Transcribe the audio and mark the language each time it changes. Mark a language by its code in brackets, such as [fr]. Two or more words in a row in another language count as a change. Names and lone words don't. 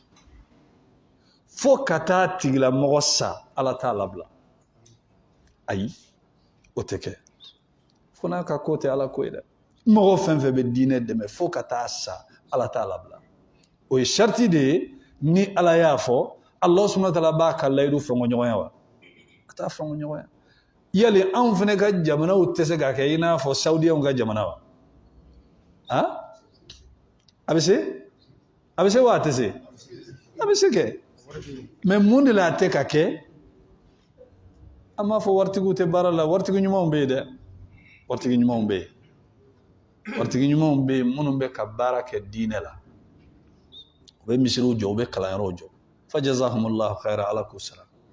[bm] fo ka taa tigilamɔgɔ sa ala t'a labila ayi o tɛ kɛ fo n'a ka ko tɛ ala ko ye dɛ mɔgɔ fɛn fɛn bɛ diinɛ dɛmɛ fo ka taa sa ala t'a labila o ye sharti de ye ni ala y'a fɔ [ar] الله سبحانه وتعالى [bm] b'a ka layidu fɛngɛ ɲɔgɔn ya wa a t'a fɛngɛ ɲɔgɔn ya yali anw fana ka jamanaw tɛ se ka kɛ i n'a fɔ saudiyanw ka jamana wa a bɛ se wa a tɛ se a bɛ se kɛ mais mun de la a tɛ ka kɛ an b'a fɔ waritigiw tɛ baara la waritigi ɲumanw bɛ yen dɛ waritigi ɲumanw bɛ yen waritigi ɲumanw bɛ yen minnu bɛ ka baara kɛ diinɛ la u bɛ misiriw jɔ u bɛ kalanyɔrɔw jɔ [ar] فجزاهم الله خيرا [bm] ala k'u sara